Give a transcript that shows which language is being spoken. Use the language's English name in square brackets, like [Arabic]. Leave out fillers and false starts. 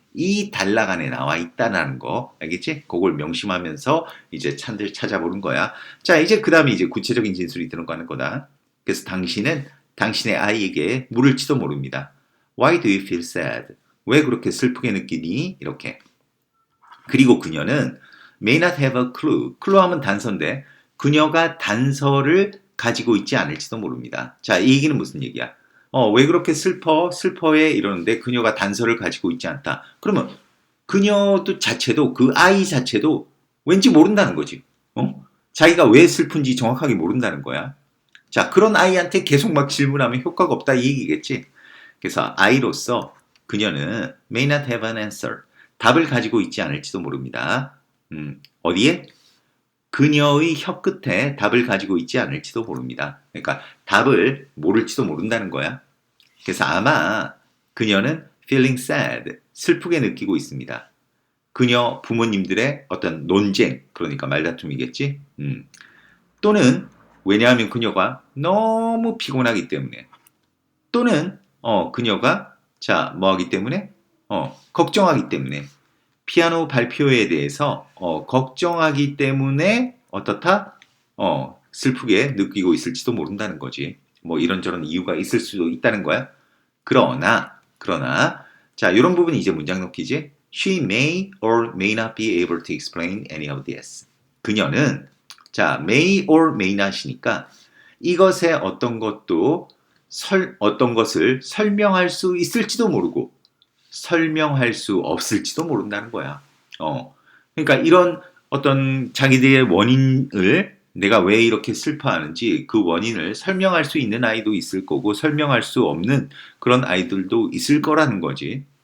[Korean] 이 단락 안에 나와 있다는 거. 알겠지? 그걸 명심하면서 이제 찬들 찾아보는 거야. 자, 이제 그 다음에 이제 구체적인 진술이 들어가는 거다. 그래서 당신은 당신의 아이에게 물을지도 모릅니다. [English] Why do you feel sad? [Korean] 왜 그렇게 슬프게 느끼니? 이렇게. 그리고 그녀는 [English] may not have a clue. [Korean] clue하면 단서인데 그녀가 단서를 가지고 있지 않을지도 모릅니다. 자, 이 얘기는 무슨 얘기야? 왜 그렇게 슬퍼해? 이러는데 그녀가 단서를 가지고 있지 않다. 그러면 그녀도 자체도 그 아이 자체도 왠지 모른다는 거지. 자기가 왜 슬픈지 정확하게 모른다는 거야. 자, 그런 아이한테 계속 막 질문하면 효과가 없다 이 얘기겠지. 그래서 아이로서 그녀는 [English] may not have an answer. [Korean] 답을 가지고 있지 않을지도 모릅니다. 어디에? 그녀의 혀 끝에 답을 가지고 있지 않을지도 모릅니다. 그러니까 답을 모를지도 모른다는 거야. 그래서 아마 그녀는 [English] feeling sad, [Korean] 슬프게 느끼고 있습니다. 그녀 부모님들의 어떤 논쟁, 그러니까 말다툼이겠지. 또는 왜냐하면 그녀가 너무 피곤하기 때문에 또는 그녀가 자 뭐하기 때문에 걱정하기 때문에 피아노 발표에 대해서 걱정하기 때문에 어떻다? 슬프게 느끼고 있을지도 모른다는 거지. 뭐 이런저런 이유가 있을 수도 있다는 거야. 그러나 자 이런 부분이 이제 문장 넣기지. [English] She may or may not be able to explain any of this. [Korean] 그녀는 자 [English] may or may not [Korean] 이니까 이것의 어떤 것을 설명할 수 있을지도 모르고 설명할 수 없을지도 모른다는 거야. 그러니까 이런 어떤 자기들의 원인을 내가 왜 이렇게 슬퍼하는지 그 원인을 설명할 수 있는 아이도 있을 거고 설명할 수 없는 그런 아이들도 있을 거라는 거지.